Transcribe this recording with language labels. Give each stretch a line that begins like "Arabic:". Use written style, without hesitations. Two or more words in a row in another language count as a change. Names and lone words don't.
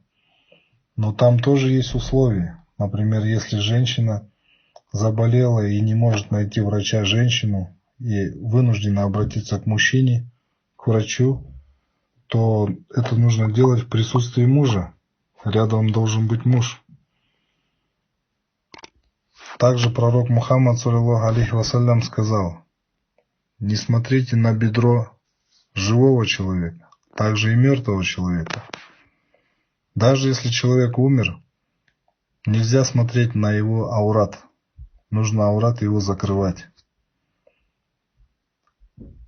Russian: Но там тоже есть условия. Например, если женщина заболела и не может найти врача-женщину и вынуждена обратиться к мужчине, к врачу, то это нужно делать в присутствии мужа. Рядом должен быть муж. Также пророк Мухаммад,
Arabic: صلى الله عليه وسلم,
Russian: сказал: «Не смотрите на бедро живого человека, также и мертвого человека». Даже если человек умер, нельзя смотреть на его аурат. Нужно аурат его закрывать.